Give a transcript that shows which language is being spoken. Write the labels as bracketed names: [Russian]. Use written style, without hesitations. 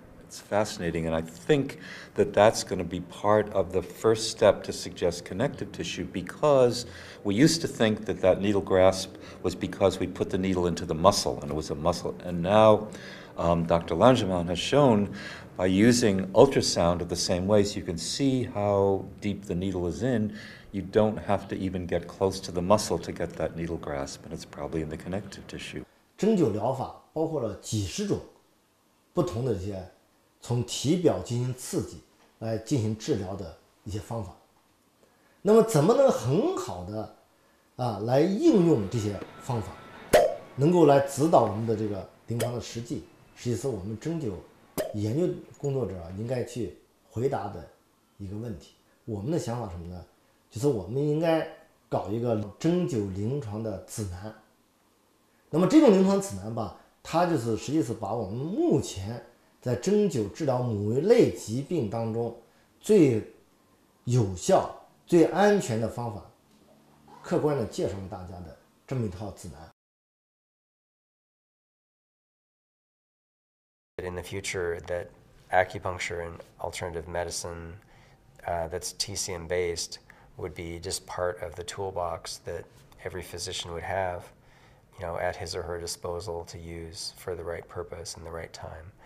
[English] It's fascinating, and I think that that's going to be part of the first step to suggest connective tissue, because we used to think that that needle grasp was because we put the needle into the muscle, and it was a muscle. And now Dr. Langevin has shown by using ultrasound of the same ways, you can see how deep the needle is in. You don't have to even get close to the muscle to get that needle grasp, and it's probably in the connective tissue. [Chinese] 针灸疗法包括了几十种不同的这些从体表进行刺激来进行治疗的一些方法。那么怎么能很好的来应用这些方法，能够来指导我们的这个临床的实际，实际是我们针灸研究工作者应该去回答的一个问题。我们的想法是什么呢？就是我们应该搞一个针灸临床的指南。那么这种临床指南吧，它就是实际是把我们目前在针灸治疗某一类疾病当中最有效、最安全的方法，客观的介绍给大家的这么一套指南。 [English] In the future, that acupuncture and alternative medicine that's TCM based would be just part of the toolbox that every physician would have, at his or her disposal to use for the right purpose and the right time.